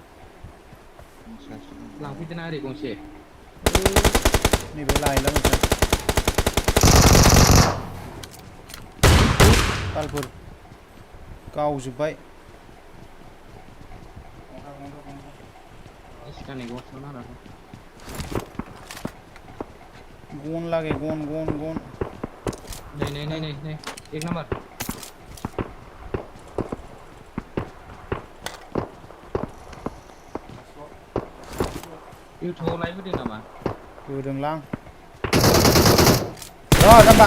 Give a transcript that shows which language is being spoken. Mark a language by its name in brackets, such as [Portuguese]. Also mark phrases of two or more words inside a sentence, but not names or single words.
[Bodo] लांफैदोना ओरै गंसे नैबे लायला मोनसे बालफोर गावजोब्बाय सिगांनि गंसेयाव नारा गन लागे गन नै एक नाम्बार इउटुबाव लाइभ होदों नामा होदोंलां र' जाम्बा